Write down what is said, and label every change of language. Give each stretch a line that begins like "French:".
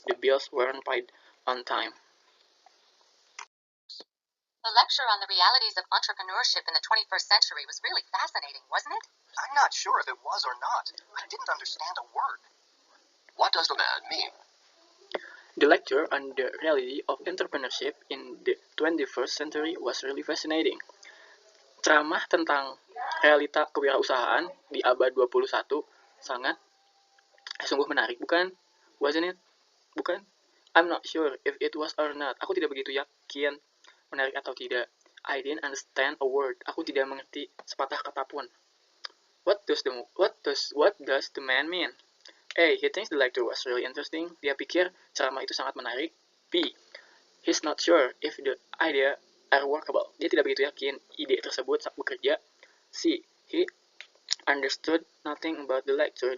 English: The bills weren't paid on time. The lecture on the realities of entrepreneurship in the 21st century was really fascinating, wasn't it? I'm not sure if it was or not. I didn't understand a word. What does the man mean? The lecture on the reality of entrepreneurship in the 21st century was really fascinating.
Indonesian: Ceramah tentang realita kewirausahaan di abad 21 sungguh menarik, bukan?
English: Wasn't it?
Indonesian: Bukan?
English: I'm not sure if it was or not.
Indonesian: Aku tidak begitu yakin menarik atau tidak.
English: I didn't understand a word.
Indonesian: Aku tidak mengerti sepatah kata pun.
English: What does the man mean? A. He thinks the lecture was really interesting.
Indonesian: Dia pikir ceramah itu sangat menarik.
English: B. He's not sure if the idea are workable.
Indonesian: Dia tidak begitu yakin ide tersebut bekerja.
English: C. He understood nothing about the lecture.